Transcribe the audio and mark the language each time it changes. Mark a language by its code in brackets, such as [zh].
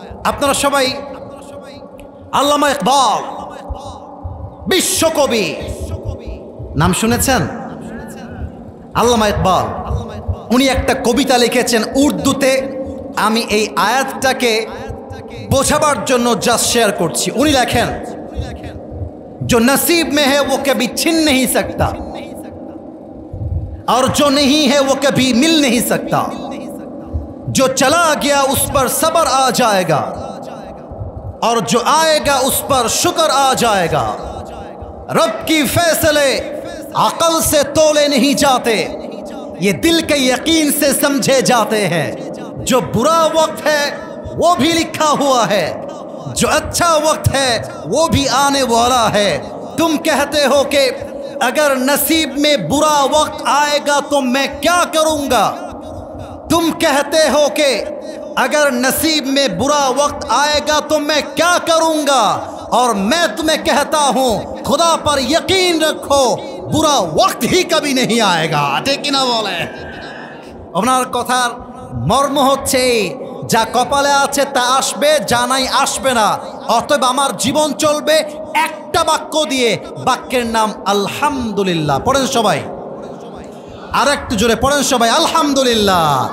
[bn] আপনারা সবাই আল্লামা ইকবাল বিশ্বকবি নাম শুনেছেন? আল্লামা ইকবাল উনি একটা কবিতা লিখেছেন উর্দুতে। আমি এই আয়াতটাকে বোঝাবার জন্য জাস্ট শেয়ার করছি। উনি লেখেন, [hi] जो नसीब में है वो कभी छिन नहीं सकता और जो नहीं है वो कभी मिल नहीं सकता। जो चला गया उस पर सब्र आ जाएगा और जो आएगा उस पर शुक्र आ जाएगा। रब की फैसले अकल से तोले नहीं जाते, ये दिल के यकीन से समझे जाते हैं। जो बुरा वक्त है वो भी लिखा हुआ है, जो अच्छा वक्त है वो भी आने वाला है। तुम कहते हो कि अगर नसीब में बुरा वक्त आएगा तो मैं क्या करूंगा। तुम कहते हो कि अगर नसीब में बुरा वक्त आएगा तो मैं क्या करूंगा, और मैं तुम्हें कहता हूं खुदा पर यकीन रखो, बुरा वक्त ही कभी नहीं आएगा। ठीक ना बोले? [bn] আপনার কথার মর্ম হচ্ছে যা কপালে আছে তা আসবে, যা নাই আসবে না। অতএব আমার জীবন চলবে একটা বাক্য দিয়ে, বাক্যের নাম আলহামদুলিল্লাহ। পড়েন সবাই, আর একটু জোরে পড়েন সবাই, আলহামদুলিল্লাহ।